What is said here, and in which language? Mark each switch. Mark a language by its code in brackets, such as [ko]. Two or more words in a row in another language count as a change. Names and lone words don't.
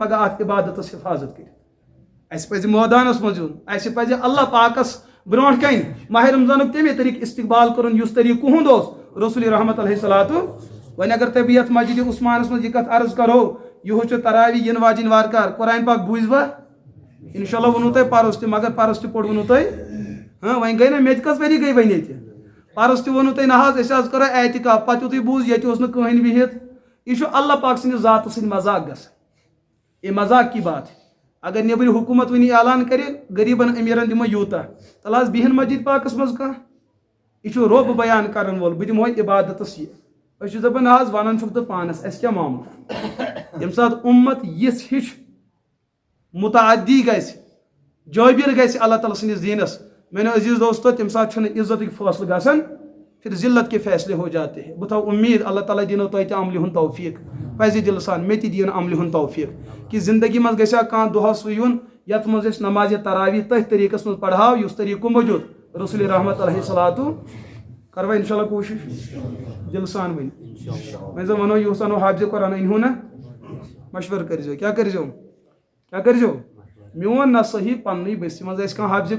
[ks] پگہہ اتھ عبادتس حفاظت کٔرِتھ اَسہِ پزِ مٲدانس منٛز یُن اَسہِ پزِ اللہ پاکس برونٛٹھ کَنۍ ماہِ رمضانُک تَمے طریٖقہٕ استقبال کرُن یُس طریٖقہٕ کُہُنٛد اوس رسول رحمت [ar] علیہ الصلوۃ [ks] وۄنۍ اگر تۄہہِ بہٕ یتھ مسجدِ عثمانس منٛز یہِ کتھ عرض کرو یِہُس چھُ تراوی یِنہٕ واجٮ۪ن وارٕ کار قرآن پاک بوٗزوا [ar] انشاء اللہ [ks] ووٚنوٕ تۄہہِ پرُس تہِ مگر پرُس تہِ پوٚر ووٚنوٕ تۄہہِ وۄنۍ گٔے نہ مےٚ تہِ کٔژ ؤری گٔے وۄنۍ ییٚتہِ پرُس تہِ ووٚنوٕ تۄہہِ نہ حظ أسۍ حظ کرو اعتکاف پتہٕ یِتھُے بوٗز ییٚتہِ اوس نہٕ کٕہٕنۍ بِہِتھ یہِ چھُ اللہ پاک سٕنٛدِ ذاتہٕ سۭتۍ مذاق گژھان [ur] یہ مذاق کی بات ہے [ks] اگر نیبرِ حکوٗمت وۄنۍ اعلان کرِ غریٖبن امیٖرن دِمو یوٗتاہ تلہٕ حظ بِہن مسجد پاکس منٛز کانٛہہ یہِ چھُ رۄب بیان کرن وول بہٕ دِمہو عبادتس یہِ أسۍ چھِ دپان نہ حظ ونان چھُکھ تہٕ پانس اَسہِ کیاہ معاملہٕ ییٚمہِ ساتہٕ اُمت یِژھ ہِش مُتعدی گژھِ جٲبِر گژھِ اللہ تعالیٰ سٕنٛدِس دیٖنس میانیو عزیٖز دوستو تمہِ ساتہٕ چھُنہٕ عزتٕکۍ فٲصلہٕ گژھان [ur] پھر ذلت کے فیصلے ہو جاتے ہیں [ks] بہٕ تھاو اُمید اللہ تعالیٰ دِنو تۄہہِ تہِ عملہِ ہُنٛد توفیٖق پزِ دِلہٕ سان مےٚ تہِ دِیِن عملہِ ہُنٛد توفیٖق کہِ زندگی منٛز گژھِ ہا کانٛہہ دۄہا سُہ یُن یتھ منٛز أسۍ نمازِ تراوی تٔتھۍ طریٖقس منٛز پرہاو یُس طریٖقہٕ کُمو دیُت رسول رحمت [ar] علیہ الصلوۃ [ks] کروا [ar] انشاء اللہ [ks] کوٗشِش دِلہٕ سان ؤنۍ وۄنۍ زن ونو یُس انو حافظِ قرآن أنۍہوٗن نا مشورٕ کٔرۍزیو کیاہ کٔرۍزیو میون نہ صحیح پننٕے بٔستی منٛز آسہِ کانٛہہ حافظِ